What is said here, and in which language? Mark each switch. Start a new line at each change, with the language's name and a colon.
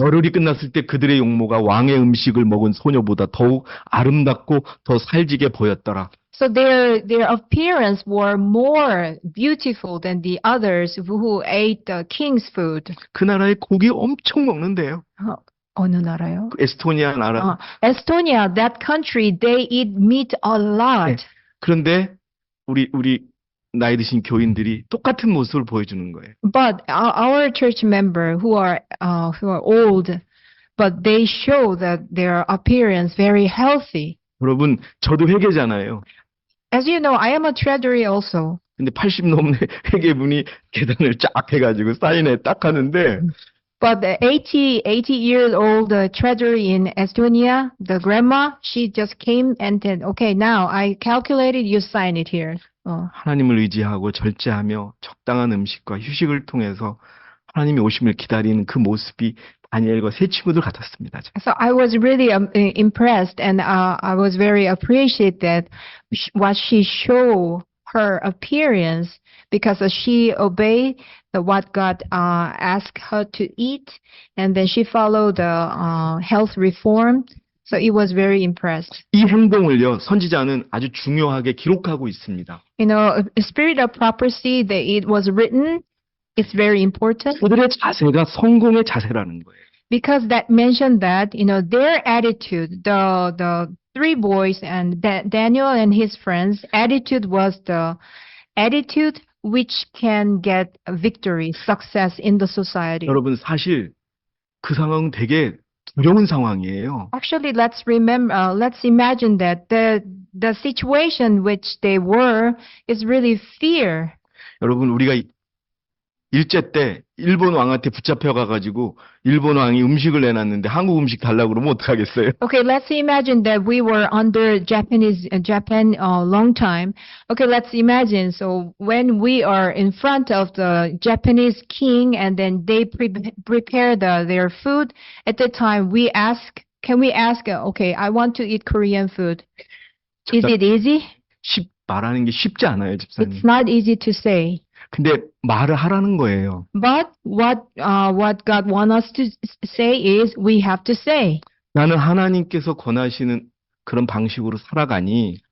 Korean: 열흘이 끝났을 때 그들의 용모가 왕의 음식을 먹은 소녀보다 더욱 아름답고 더 살지게 보였더라.
English: So their appearance were more beautiful than the others who ate the king's food.
Korean: 그 나라에 고기 엄청 먹는데요. 어느 나라요? 그 에스토니아 나라.
English: Estonia, that country, they eat meat a lot.
Korean: 네. 그런데 우리 나이 드신 교인들이 똑같은 모습을 보여주는 거예요.
English: But our church member who are old, but they show that their appearance very healthy.
Korean: 여러분, 저도 회계잖아요.
English: As you know, I am a treasury also.
Korean: 근데 80 넘는 회계분이 계단을 쫙 해가지고 사인에 딱 하는데
English: But the 80 years old treasury in Estonia, the grandma, she just came and said, okay, now I calculated, you sign it here.
Korean: 하나님을 의지하고 절제하며 적당한 음식과 휴식을 통해서 하나님이 오심을 기다리는 그 모습이 다니엘과 세 친구들 같았습니다.
English: So I was really impressed and I was very appreciated that what she showed her appearance because she obeyed what God asked her to eat and then she followed the health reform. So it was very impressed.
Korean: 이 행동을요, 선지자는 아주 중요하게 기록하고 있습니다.
English: Spirit of prophecy that it was written, it's very important.
Korean: 그들의 자세가 성공의 자세라는 거예요.
English: Because that mentioned that, their attitude, the three boys and Daniel and his friends' attitude was the attitude which can get victory, success in the society.
Korean: 여러분, 사실 그 상황은 되게 두려운 상황이에요.
English: Actually, let's imagine that the situation which they were is really fear.
Korean: 여러분, 우리가 일제 때 일본 왕한테 붙잡혀가가지고 일본 왕이 음식을 내놨는데 한국 음식 달라고 그러면 어떡하겠어요?
English: Okay, let's imagine that we were under Japan a long time. Okay, let's imagine. So when we are in front of the Japanese king and then they prepare their food, at the time can we ask, okay, I want to eat Korean food. Is it easy?
Korean: 말하는 게 쉽지 않아요, 집사님.
English: It's not easy to say.
Korean: 근데 말을 하라는 거예요.
English: But what God wants us to say is we have to say.
Korean: 나는 하나님께서 권하시는 그런 방식으로 살아가니